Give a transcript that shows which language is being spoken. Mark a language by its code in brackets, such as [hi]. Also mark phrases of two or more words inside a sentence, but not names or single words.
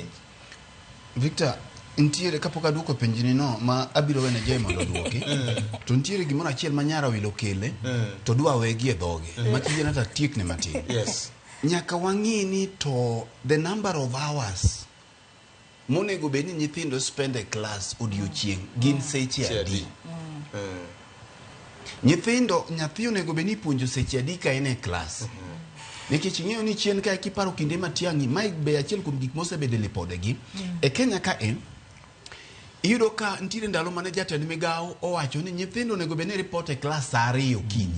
[luo] Victor ntiere kapok aduoko penjini no ma abiro wene jey mondo duoki to ntiere gimoro achiel manyara wilo kele to dwa wegi e dhoge makijena ta tiekne matin yes nyaka wang'ini [en] to the number of hours [luo] monego beni nyithindo [en] spend a class [luo] odiochieng gin seche adi nyathi onego beni puonjo seche adi ka en e class nikech ing'eyo ni chien ka kiparo kinde matiang'i mae be achiel kuom gik mosebede lipodegi e Kenya ka iyudo ka nitiere ndalo mane jatend migawo owacho ni nyithindo onego bed ni report e klas saa 2 okinyi.